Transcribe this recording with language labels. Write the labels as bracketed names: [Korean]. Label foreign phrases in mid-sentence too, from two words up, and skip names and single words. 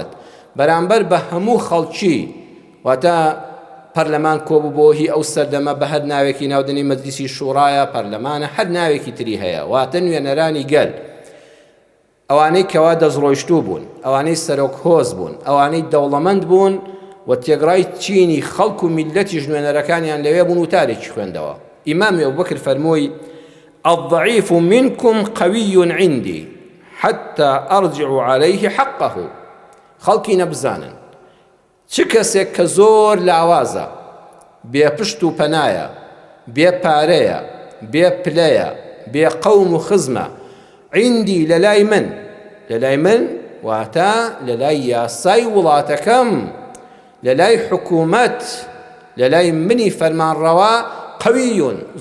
[Central Kurdish] بەرامبەر بە هەموو خەڵکی واتە پەرلەمان کۆبوو بۆ هی ئەو سەردەمە بە هەر ناوێکی ناودنی مەجلیسی شوڕایە پەرلەمانە هەر ناوێکی تری هەیە واتە نوێنەرانی گەل ئەوانەی کەوا دەستڕۆیشتوو بوون ئەوانەی سەرۆک هۆز بوون ئەوانەی دەوڵەمەند بوون و تێگڕای چینی خەڵک و میلەتی ژنوێنەرەکانیان لەوێ بوون و تارێکی خوێندەوە ئیمامی ئەبوبەکر فەرمووی الضعيف [Arabic] منكم قوي عندي حتى أرجع عليه حقه [Central Kurdish] خەڵکی نەبزانن چ کەسێک کە زۆر لاوازە بێ پشت و پەنایە بێ پارەیە بێ پلەیە بێ قەوم و خزمە عندی لەلای من واتە لەلای یاسای وڵاتەکەم لەلای حکوومەت لەلای منی فەرمانڕەوا قەویون